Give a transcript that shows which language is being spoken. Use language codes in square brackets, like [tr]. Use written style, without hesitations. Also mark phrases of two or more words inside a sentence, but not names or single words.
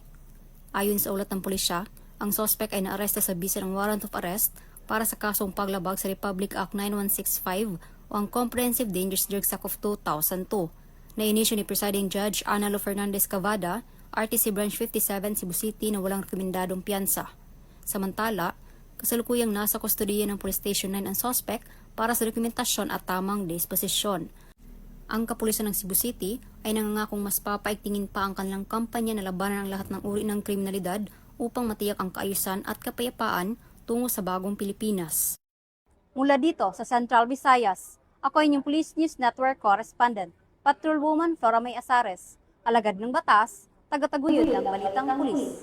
[tl] Ayon sa ulat ng pulisya, ang suspect ay naaresto sa bisa ng [en] warrant of arrest [tl] para sa kasong paglabag sa Republic Act 9165 o ang Comprehensive Dangerous Drugs Act of 2002 na inisyu ni Presiding Judge Analo Fernandez Cavada, RTC Branch 57, Cebu City na walang rekomendadong piyansa. Samantala, kasalukuyang nasa kustodiya ng Police Station 9 ang suspect para sa dokumentasyon at tamang disposisyon. Ang kapulisan ng Cebu City ay nangangakong mas papaigtingin pa ang kanilang kampanya na labanan ang lahat ng uri ng kriminalidad upang matiyak ang kaayusan at kapayapaan tungo sa bagong Pilipinas. Mula dito sa Central Visayas, ako inyong Police News Network Correspondent, Patrolwoman Flora May Azares, alagad ng batas, tagataguyod ng Balitang Pulis.